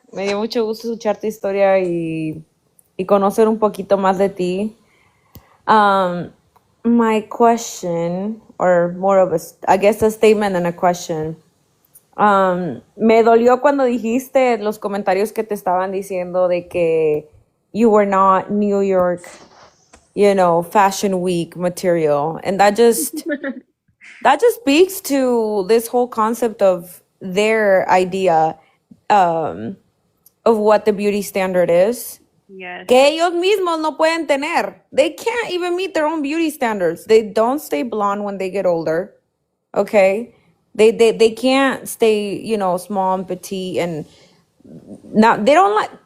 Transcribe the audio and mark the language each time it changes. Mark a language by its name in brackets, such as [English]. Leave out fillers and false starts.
[Spanish] Me dio mucho gusto escuchar tu historia y conocer un poquito más de ti. [English] Um, my question, or more of I guess a statement and a question. [Spanish] Me dolió cuando dijiste los comentarios que te estaban diciendo de que [English] you were not New York, Fashion Week material. And that just speaks to this whole concept of their idea of what the beauty standard is. Yes. [Spanish] Que ellos mismos no pueden tener. [English] They can't even meet their own beauty standards. They don't stay blonde when they get older. Okay? They can't stay, small and petite and not they don't like